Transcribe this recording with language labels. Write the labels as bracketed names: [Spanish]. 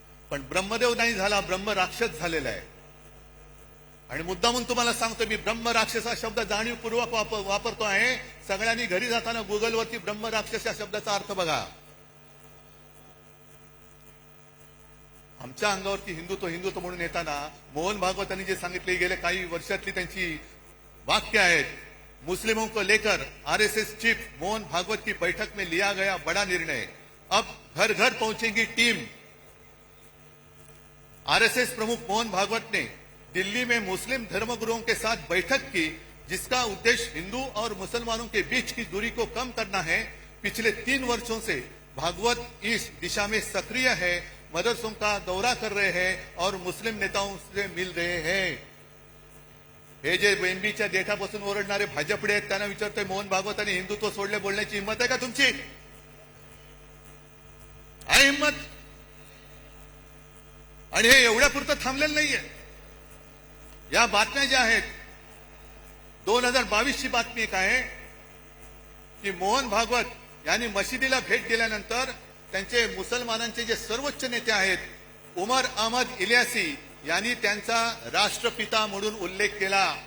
[Marathi] पण ब्रह्मदेव नाही झाला, ब्रह्म राक्षस झालेला आहे. आणि मुद्दामून तुम्हाला सांगतो, मी ब्रह्म राक्षस हा शब्द जाणीवपूर्वक वापरतो आहे. सगळ्यांनी घरी जाताना गुगलवरती ब्रह्म राक्षस या शब्दाचा अर्थ बघा. आमच्या अंगावरती हिंदुत्व म्हणून येताना मोहन भागवतांनी जे सांगितले, गेले काही वर्षातली त्यांची वाक्य आहेत. [Hindi] मुस्लिमों को लेकर आरएसएस चीफ मोहन भागवत की बैठक में लिया गया बड़ा निर्णय, अब घर घर पहुंचेगी टीम. आरएसएस प्रमुख मोहन भागवत ने दिल्ली में मुस्लिम धर्मगुरुओं के साथ बैठक की, जिसका उद्देश्य हिंदू और मुसलमानों के बीच की दूरी को कम करना है. पिछले 3 वर्षों से भागवत इस दिशा में सक्रिय है, मदरसों का दौरा कर रहे हैं और मुस्लिम नेताओं से मिल रहे हैं. [Marathi] हे जे बेंबीच्या देठापासून ओरडणारे भाजपडे आहेत त्यांना विचारतोय, मोहन भागवतांनी हिंदुत्व सोडले बोलण्याची हिंमत आहे का तुमची? आहे हिंमत? आणि हे एवढ्यापुरतं थांबलेलं नाहीये. या बातम्या ज्या आहेत, 2022 ची बातमी एक आहे की मोहन भागवत यांनी मशिदीला भेट दिल्यानंतर त्यांचे मुसलमानांचे जे सर्वोच्च नेते आहेत उमर अहमद इलियासी यांनी त्यांचा राष्ट्रपिता म्हणून उल्लेख केला.